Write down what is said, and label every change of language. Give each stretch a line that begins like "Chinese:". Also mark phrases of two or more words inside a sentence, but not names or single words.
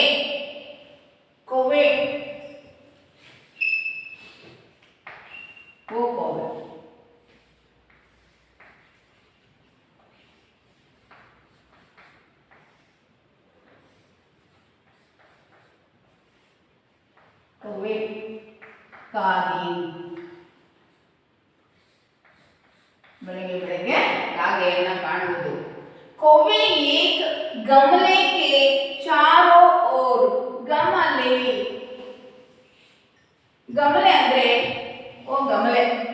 Hindi: कौवे, वो कौवे, कौवे,
Kannada: ಕಾಗೆ, ಬೆಳಗ್ಗೆ ಬೆಳಗ್ಗೆ ಕಾಗೆಯನ್ನು ಕಾಣುವುದು।
Hindi: कौवे एक गमले के चारों ओर, गमले, गमले ಅಂದ್ರೆ ओ गमले,